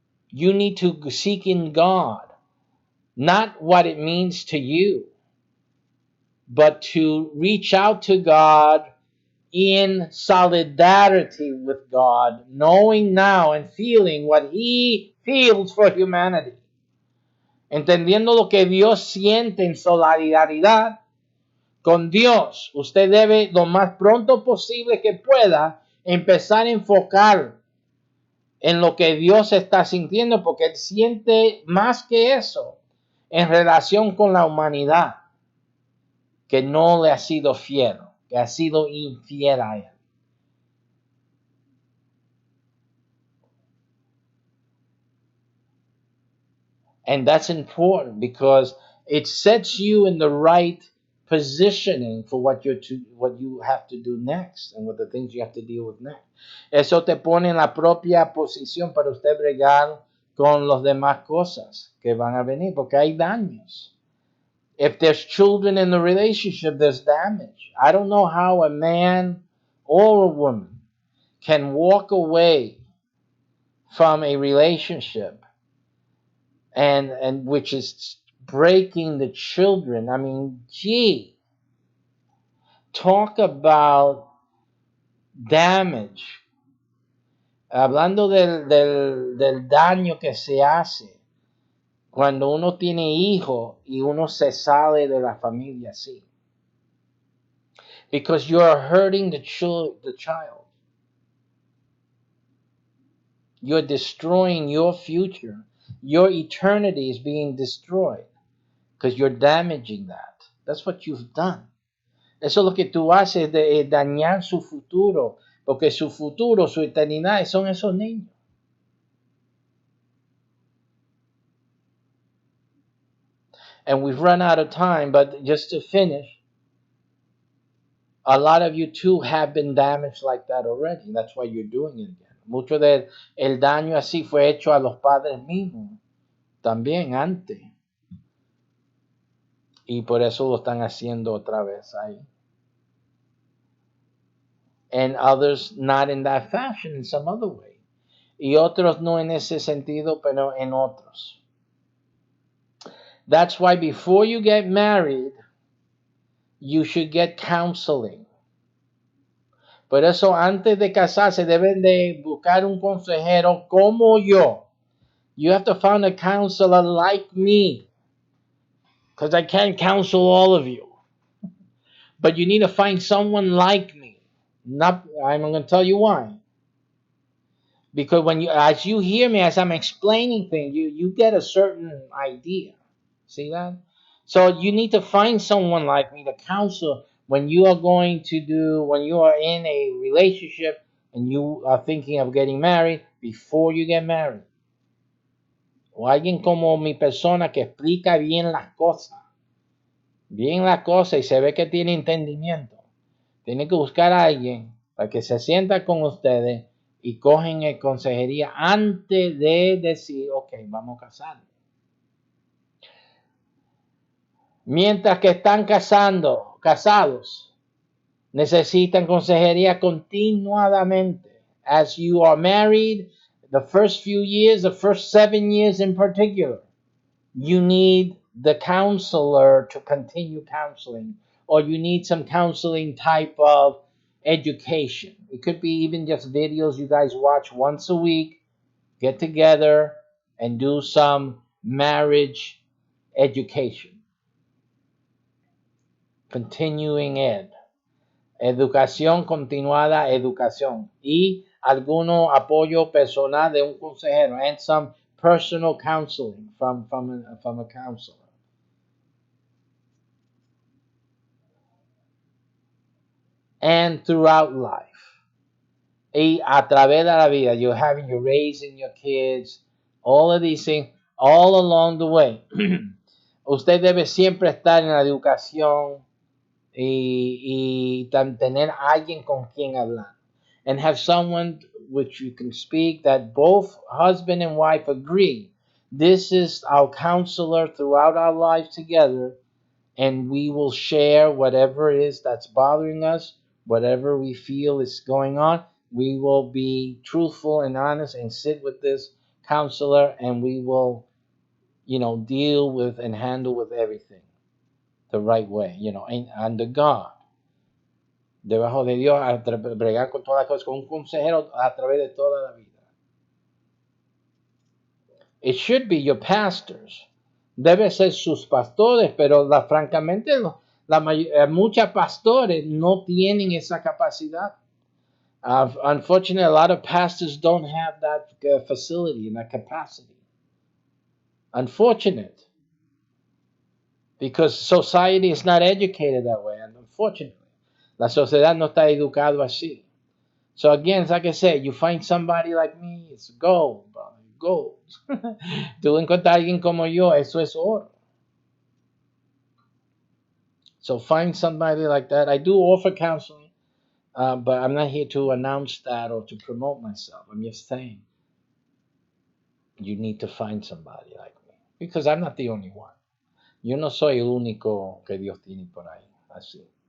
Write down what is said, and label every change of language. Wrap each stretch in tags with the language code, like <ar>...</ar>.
<en>You need to seek in God, not what it means to you, but to reach out to God in solidarity with God, knowing now and feeling what He feels for humanity.</en> <es>Entendiendo lo que Dios siente en solidaridad con Dios. Usted debe lo más pronto posible que pueda empezar a enfocar en lo que Dios está sintiendo, porque Él siente más que eso en relación con la humanidad, que no le ha sido fiel, que ha sido infiel a Él.</es> <en>And that's important because it sets you in the right positioning for what you have to do next and what the things you have to deal with next.</en> <es>Eso te pone en la propia posición para usted bregar con las demás cosas que van a venir, porque hay daños.</es> <en>If there's children in the relationship, there's damage. I don't know how a man or a woman can walk away from a relationship and which is breaking the children. I mean, gee, talk about damage.</en> <es>Hablando del daño que se hace cuando uno tiene hijos y uno se sale de la familia así.</es> <en>Because you are hurting the child. You're destroying your future. Your eternity is being destroyed because you're damaging that. That's what you've done.</en> <es>Eso es lo que tú haces de dañar su futuro, porque su futuro, su eternidad son esos niños.</es> <en>And we've run out of time, but just to finish, a lot of you too have been damaged like that already. That's why you're doing it again.</en> <es>Mucho del el daño así fue hecho a los padres mismos, también antes. Y por eso lo están haciendo otra vez ahí.</es> <en>And others not in that fashion, in some other way.</en> <es>Y otros no en ese sentido, pero en otros.</es> <en>That's why before you get married, you should get counseling.</en> <es>Por eso antes de casarse deben de buscar un consejero como yo.</es> <en>You have to find a counselor like me. Because I can't counsel all of you. But you need to find someone like me. I'm going to tell you why. Because as you hear me, as I'm explaining things, you get a certain idea. See that? So you need to find someone like me to counsel when you are when you are in a relationship and you are thinking of getting married before you get married.</en> <es>O alguien como mi persona que explica bien las cosas. Bien las cosas y se ve que tiene entendimiento. Tiene que buscar a alguien para que se sienta con ustedes y cogen consejería antes de decir, ok, vamos a casarnos. Mientras que están casados, necesitan consejería continuadamente.</es> <en>As you are married, the first few years, the first 7 years in particular, you need the counselor to continue counseling, or you need some counseling type of education. It could be even just videos you guys watch once a week, get together and do some marriage education. Continuing ed.</en> <es>Educación continuada, educación. Y alguno apoyo personal de un consejero.</es> <en>And some personal counseling from a counselor. And throughout life.</en> <es>Y a través de la vida,</es> <en>you're raising your kids, all of these things, all along the way.</en> <es>Usted debe siempre estar en la educación y tener alguien con quien hablar.</es> <en>And have someone which you can speak that both husband and wife agree. This is our counselor throughout our life together, and we will share whatever it is that's bothering us, whatever we feel is going on. We will be truthful and honest and sit with this counselor, and we will, deal with and handle with everything the right way, under God.</en> <es>Debajo de Dios, a bregar con todas las cosas, con un consejero a través de toda la vida.</es> <en>It should be your pastors.</en> <es>Debe ser sus pastores, pero francamente Muchos pastores no tienen esa capacidad.</es> <en>Unfortunately, a lot of pastors don't have that facility and that capacity. Unfortunate, because society is not educated that way. And unfortunately,</en> <es>la sociedad no está educado así.</es> <en>So again, like I said, you find somebody like me, it's gold, brother, gold.</en> <es>Tú encuentras a alguien como yo, eso es oro.</es> <en>So find somebody like that. I do offer counseling, but I'm not here to announce that or to promote myself. I'm just saying you need to find somebody like me because I'm not the only one.</en> <es>Yo no soy el único que Dios tiene por ahí, así.</es>